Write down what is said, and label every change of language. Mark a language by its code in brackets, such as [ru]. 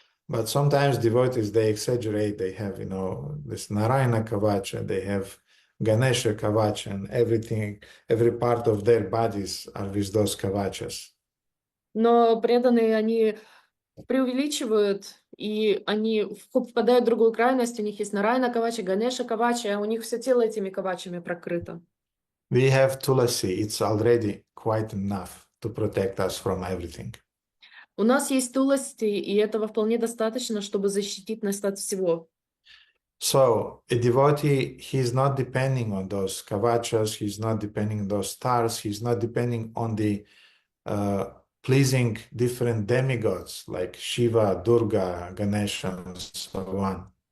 [en] But sometimes devotees, they exaggerate. They have, this Narayana Kavacha, they have Ganesha Kavacha, and everything, every part of their bodies are with those Kavachas. [ru] Но преданные, они преувеличивают, и они впадают в другую крайность. У них есть Нарайна Кавача, Ганеша Кавача, а у них все тело этими кавачами прокрыто. [en] We have Tulasi. It's already quite enough to protect us from everything. [ru] У нас есть Туласти, и этого вполне достаточно, чтобы защитить нас от всего. [en] So a devotee, he's not depending on those kavachas, he's not depending on those stars, he's not depending on the pleasing different demigods like Shiva, Durga, Ganesha, and so on.